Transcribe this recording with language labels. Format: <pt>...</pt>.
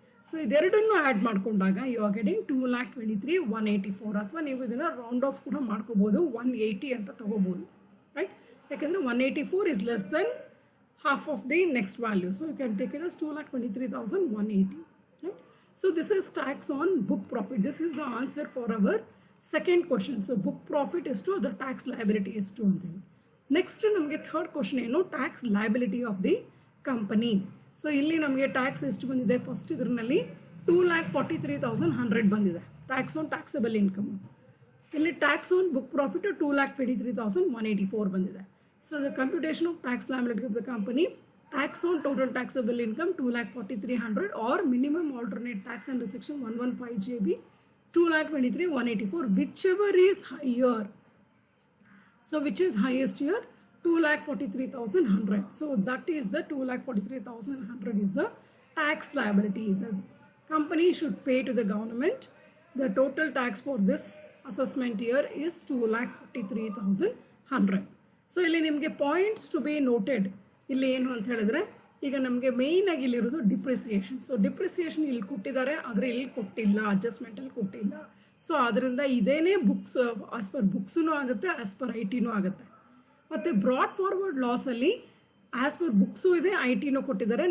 <kn>So ಇದೆರಡನ್ನು add ಮಾಡಿಕೊಂಡಾಗ</kn> <en>You are getting 2,23,184.</en> <kn>ಅಥವಾ ನೀವು ಇದನ್ನು ರೌಂಡ್ ಆಫ್ ಕೂಡ ಮಾಡ್ಕೋಬೋದು, 180 ಅಂತ ತಗೋಬೋದು, ರೈಟ್. ಯಾಕೆಂದರೆ</kn> <en>184 is less than half of the next value. So you can take it as 2,23,180. Right? So this is tax on book profit. This is the answer for our second question. So book profit is to, the tax liability is to. Next</en> <kn>ನಮಗೆ</kn> <en>third question</en> <kn>ಏನು,</kn> <en>tax liability of the company.</en> <kn>So ಇಲ್ಲಿ ನಮಗೆ tax ಎಷ್ಟು ಬಂದಿದೆ, first ಇದರಲ್ಲಿ 2,43,100 ಬಂದಿದೆ tax on taxable income. ಇಲ್ಲಿ tax on book profit 2,23,184 ಬಂದಿದೆ.</kn> <en>So the computation of tax liability of the company, tax on total taxable income 2,43,100 or minimum alternate tax under section 115JB 2,23,184, whichever is higher. So which is highest here? 2,43,100. So that is the 2,43,100 is the tax liability. The company should pay to the government. The total tax for this assessment year is 2,43,100.</en> <kn>So ಇಲ್ಲಿ ನಿಮಗೆ points to be noted ಇಲ್ಲಿ ಏನು ಅಂತ ಹೇಳಿದ್ರೆ, ಈಗ ನಮಗೆ ಮೇಯ್ನಾಗಿ ಇಲ್ಲಿರೋದು ಡಿಪ್ರಿಸಿಯೇಷನ್. ಸೊ ಡಿಪ್ರಿಸಿಯೇಷನ್ ಇಲ್ಲಿ ಕೊಟ್ಟಿದ್ದಾರೆ, ಆದರೆ ಇಲ್ಲಿ ಕೊಟ್ಟಿಲ್ಲ, ಅಡ್ಜಸ್ಟ್ಮೆಂಟಲ್ಲಿ ಕೊಟ್ಟಿಲ್ಲ. ಸೊ ಅದರಿಂದ ಇದೇನೇ ಬುಕ್ಸ್ ಆಸ್ ಪರ್ ಬುಕ್ಸೂ ಆಗುತ್ತೆ, ಆಸ್ ಪರ್ ಐ ಟಿನೂ ಆಗುತ್ತೆ. ಮತ್ತು broad forward ಲಾಸಲ್ಲಿ as per books ಇದೆ, ಐ ಟಿನೂ ಕೊಟ್ಟಿದ್ದಾರೆ.</kn>